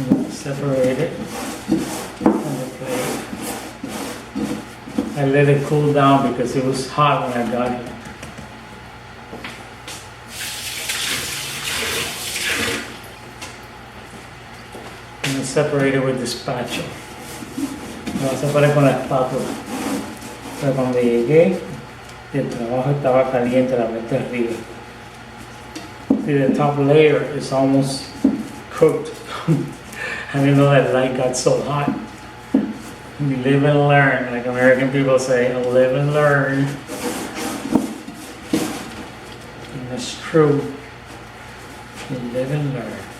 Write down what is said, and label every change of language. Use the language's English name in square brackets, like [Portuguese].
[English] Separate it from the plate. I let it cool down because it was hot when I got here. And separate it with the spatula. [Spanish] Lo vas a separar con la espátula. Pero cuando llegué, el trabajo estaba caliente, la parte arriba. [English] See, the top layer is almost cooked. I didn't know that light got so hot. We live and learn, like American people say, live and learn. And it's true. You live and learn.